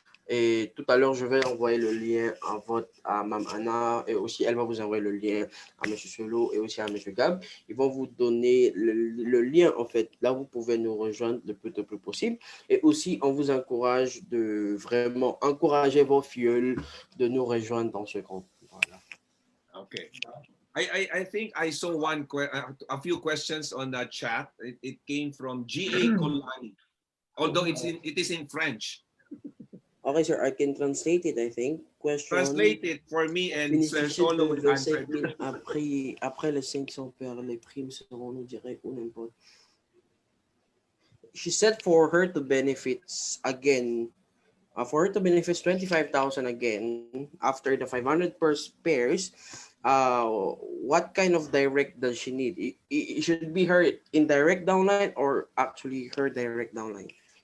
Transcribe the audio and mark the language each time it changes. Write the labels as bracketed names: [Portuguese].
[French] Et tout à l'heure, je vais envoyer le lien à Mme Anna, et aussi elle va vous envoyer le lien à M. Solo et aussi à M. Gab. Ils vont vous donner le lien, en fait. Là, vous pouvez nous rejoindre le plus tôt possible. Et aussi, on vous encourage de vraiment encourager vos filles de nous rejoindre dans ce groupe. Voilà. [English] Okay. I think I saw a few questions on the chat. It came from G.A. Colani, although it is in French. Okay, sir, I can translate it, I think. Question. Translate it for me and Sir Solo will answer. [French] Après les 500 paires, les primes seront nous direct ou n'importe. [English] She said for her to benefits again, for her to benefits 25,000 again after the 500 pairs. What kind of direct does she need? It should be her indirect downline or actually her direct downline?